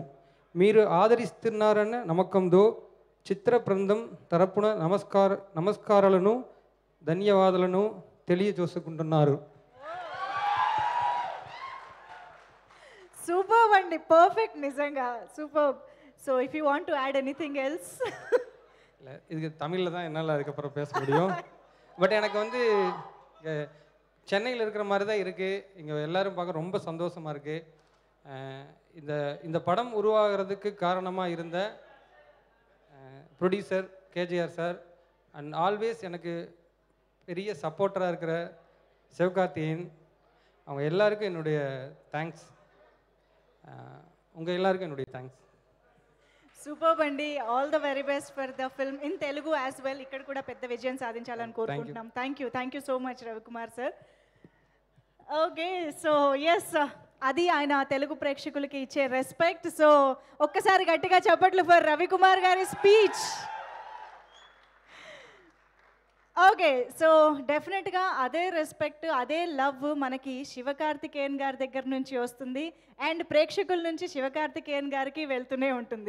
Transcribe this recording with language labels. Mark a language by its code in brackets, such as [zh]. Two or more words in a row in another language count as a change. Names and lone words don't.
[te] మీరు ఆదరిస్తున్నారన్న నమ్మకంతో చిత్ర బృందం తరపున నమస్కారాలను ధన్యవాదాలను తెలియజేసుకుంటున్నారు. సూపర్ అండి, పర్ఫెక్ట్, నిజంగా సూపర్. [en] So if you want to add anything else. [ta] இது தமிழில் தான் என்னால் அதுக்கப்புறம் பேச முடியும். பட் எனக்கு வந்து சென்னையில் இருக்கிற மாதிரி தான் இருக்குது. இங்கே எல்லோரும் பார்க்க ரொம்ப சந்தோஷமாக இருக்குது. இந்த படம் உருவாகிறதுக்கு காரணமாக இருந்த ப்ரொடியூசர் கேஜிஆர் சார் [en] and always [ta] எனக்கு பெரிய சப்போர்ட்டராக இருக்கிற சிவகார்த்திகேயன், அவங்க எல்லாருக்கும் என்னுடைய தேங்க்ஸ். உங்கள் எல்லாருக்கும் என்னுடைய தேங்க்ஸ். [te] సూపర్ అండి, [en] All the very best for the film in Telugu as well. [te] ఇక్కడ కూడా పెద్ద విజయం సాధించాలని కోరుకుంటున్నాం. [en] Thank you so much Ravikumar sir. okay, so yes, [te] అది ఆయన తెలుగు ప్రేక్షకులకి ఇచ్చే రెస్పెక్ట్. సో ఒక్కసారి గట్టిగా చప్పట్లు ఫర్ రవికుమార్ గారి స్పీచ్. [en] okay, so definitely [te] అదే రెస్పెక్ట్, అదే లవ్ మనకి శివకార్తికేయన్ గారి దగ్గర నుంచి వస్తుంది అండ్ ప్రేక్షకుల నుంచి శివకార్తికేయన్ గారికి వెళ్తూనే ఉంటుంది.